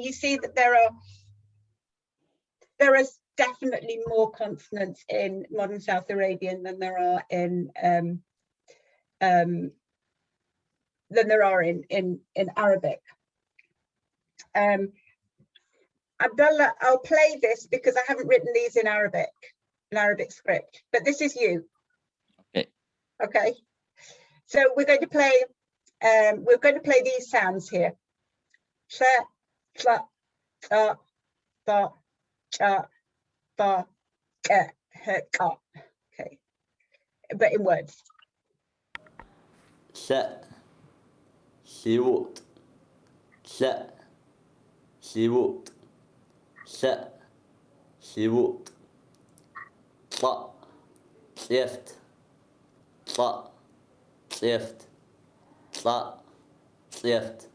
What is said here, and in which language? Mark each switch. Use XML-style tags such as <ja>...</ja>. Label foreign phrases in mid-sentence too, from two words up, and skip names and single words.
<en>You see that there are definitely more consonants in modern South Arabian than there are in Arabic. Abdullah, I'll play this because I haven't written these in Arabic script, but this is you. Okay. Okay. So we're going to play these sounds here. Sha, tla, ta, ba, cha, ba, ka, ha, ka. Okay. But in words.</en> <gdq>شاء شيوط شاء شيوط شاء شيوط طا صيفت طا صيفت طا صيفت</gdq>